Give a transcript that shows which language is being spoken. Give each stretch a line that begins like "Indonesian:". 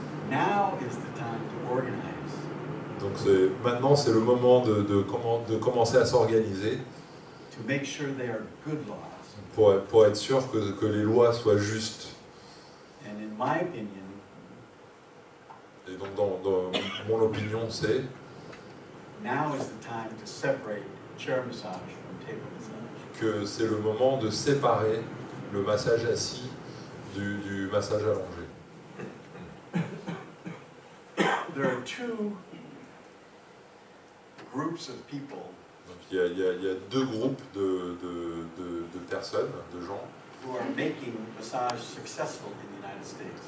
English: Now is the time to organize.
French: Donc maintenant, c'est le moment de commencer à s'organiser
English: To make sure they are good laws.
French: pour être sûr que les lois soient justes.
English: And in my opinion,
French: Et donc, dans mon opinion, c'est
English: now is the time to separate chair massage from table massage.
French: que c'est le moment de séparer le massage assis du massage allongé.
English: There are two groups of people
French: Donc il y a deux groupes de personnes, de gens,
English: who are making massage successful in the United States.